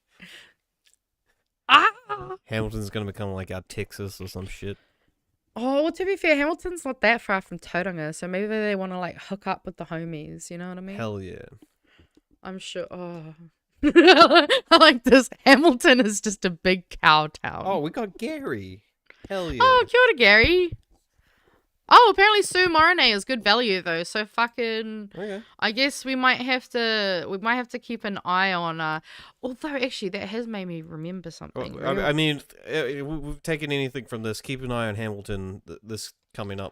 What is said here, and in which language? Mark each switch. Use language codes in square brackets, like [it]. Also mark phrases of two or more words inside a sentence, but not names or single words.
[en] Hamilton's gonna become like our Texas or some shit. Oh, well, to be fair, Hamilton's not that far from Tauranga, so maybe they want to, like, hook up with the homies, you know what I mean? Hell yeah. I'm sure. Oh. I like this. Hamilton is just a big cow town. Oh, we got Gary. Hell yeah. [mi] Oh, kia ora, [en] Gary. Oh, apparently Sue Morinay is good value though, so fucking. Okay. I guess we might have to keep an eye on. Although actually, that has made me remember something. Well, I mean, we've taken anything from this. Keep an eye on Hamilton. This coming up.